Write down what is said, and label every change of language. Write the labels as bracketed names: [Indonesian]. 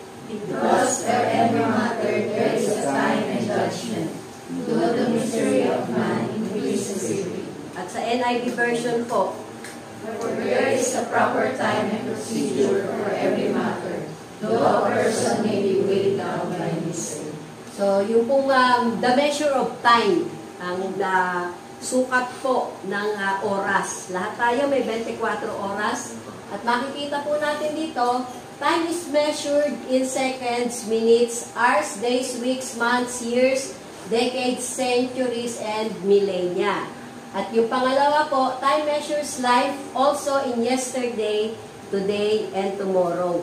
[English] Because for every matter there is a time and judgment, to the misery of man increases evil. [Filipino] At sa NIV version po, [English] For there is a proper time and procedure for every matter, though a person may be weighed down by misery. [Filipino] so yung pong [English] the measure of time, [Filipino] ang sukat po ng oras. Lahat tayo may 24 oras. At makikita po natin dito, [English] time is measured in seconds, minutes, hours, days, weeks, months, years, decades, centuries, and millennia. [Filipino] At yung pangalawa po, [English] time measures life also in yesterday, today, and tomorrow.